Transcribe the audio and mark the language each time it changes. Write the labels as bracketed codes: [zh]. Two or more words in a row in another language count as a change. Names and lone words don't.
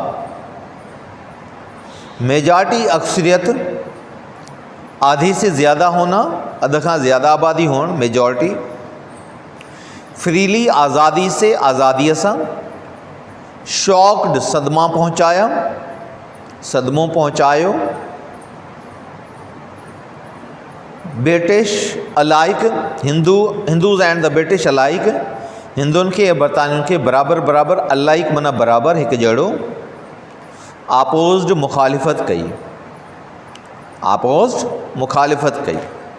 [ur] मेजॉरिटी, اکثریت، آدھی سے زیادہ ہونا, [sd] अध खां ज़्यादा आबादी होण, [ur] मेजॉरिटी, फ्रीली, آزادی سے, [sd] आज़ादीअ सां, [ur] शॉक्ड, صدمہ پہنچایا, [sd] सदमो पहुंचायो, [en] British alike, Hindus and the British alike, [sd] हिंदुनि खे ऐं बरतानियुनि खे बराबरि बराबरि, अलाइक माना बराबरि, हिकु जहिड़ो, आपोज़्ड, मुखालिफ़त कई, आपोज़्ड, मुखालिफ़त कई।